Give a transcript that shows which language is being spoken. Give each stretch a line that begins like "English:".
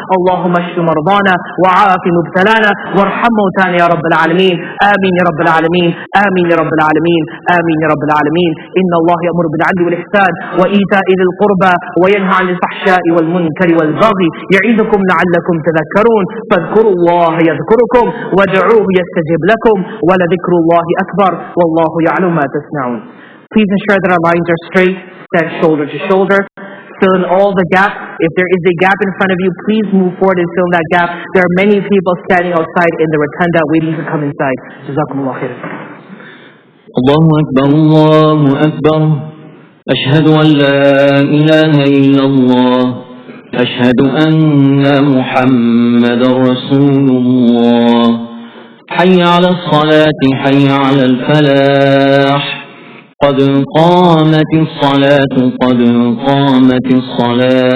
Arabic: اللهم اشف مرضانا وعاف مبتلانا وارحم موتانا يا رب العالمين. آمين يا رب العالمين. آمين يا رب العالمين. آمين يا رب العالمين. إن الله يأمر بالعدل والإحسان وإيتاء ذي القربى وينهى عن الفحشاء والمنكر والبغي يعظكم لعلكم تذكرون. فاذكروا الله يذكركم وادعوه يستجب لكم ولذكر الله أكبر والله يعلم ما تصنعون.
English: Please ensure that our lines are straight, stand shoulder to shoulder. Fill in all the gaps. If there is a gap in front of you, please move forward and fill in that gap. There are many people standing outside in the rotunda waiting to come inside.
Arabic: Jazakumullah khair. الله أكبر الله أكبر أشهد أن لا إله إلا الله أشهد أن محمد رسول الله حي على الصلاة حي على الفلاح قد قامت الصلاة قد قامت الصلاة